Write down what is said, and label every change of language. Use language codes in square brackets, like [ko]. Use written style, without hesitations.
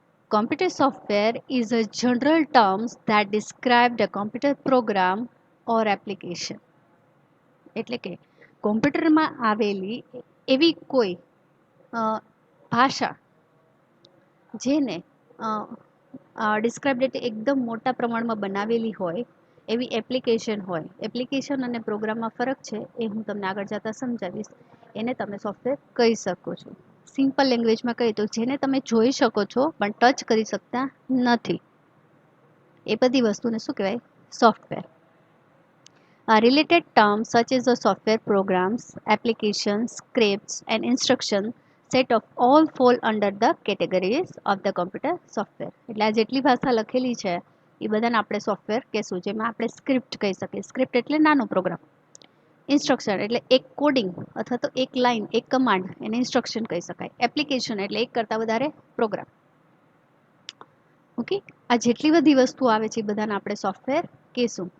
[en] Computer software is a general term that describes a computer program or application. [gu] એટલે કે કોમ્પ્યુટરમાં આવેલી એવી કોઈ ભાષા જેને ડિસ્ક્રાઇબ એટલે એકદમ મોટા પ્રમાણમાં બનાવેલી હોય એવી એપ્લિકેશન હોય. એપ્લિકેશન અને પ્રોગ્રામમાં ફરક છે એ હું તમને આગળ જતાં સમજાવીશ. એને તમે સોફ્ટવેર કહી શકો છો. સિમ્પલ લેંગ્વેજમાં કહીએ તો જેને તમે જોઈ શકો છો પણ ટચ કરી શકતા નથી, એ બધી વસ્તુને શું કહેવાય? Software. [en] Related terms such as the software programs, applications, scripts and instruction set of all fall under the categories of the computer software. [gu] એટલે આ જેટલી ભાષા લખેલી છે એ બધાને આપણે સોફ્ટવેર કહેશું. જેમાં આપણે સ્ક્રિપ્ટ કહી શકીએ. સ્ક્રિપ્ટ એટલે નાનો પ્રોગ્રામ. ઇન્સ્ટ્રક્શન એટલે એક કોડિંગ અથવા તો એક લાઇન, એક કમાન્ડ, એને ઇન્સ્ટ્રક્શન કહી શકાય. એપ્લિકેશન એટલે એક કરતાં વધારે પ્રોગ્રામ. ઓકે, આ જેટલી બધી વસ્તુ આવે છે એ બધાને આપણે સોફ્ટવેર કહેશું.